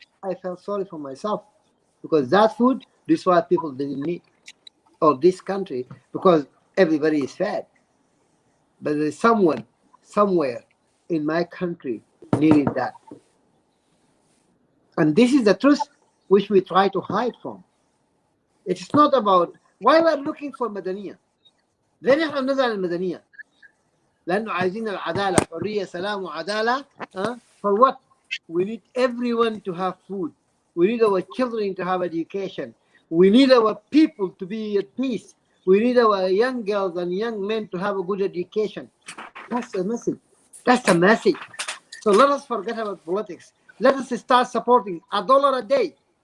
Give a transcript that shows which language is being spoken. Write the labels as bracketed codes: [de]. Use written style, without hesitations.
[en] I felt sorry for myself, because that food, this is why people didn't need, or this country, because everybody is fed. But there's someone, somewhere in my country needed that. And this is the truth which we try to hide from. It's not about why we're looking for مدنية. [ar] ليه نحن نزعل المدنية؟ لأنه عايزين العدالة، حرية، سلام وعدالة. [en] For what? We need everyone to have food. We need our children to have education. We need our people to be at peace. We need our young girls and young men to have a good education. That's the message. That's the message. So let us forget about politics. Let us start supporting $1 a day.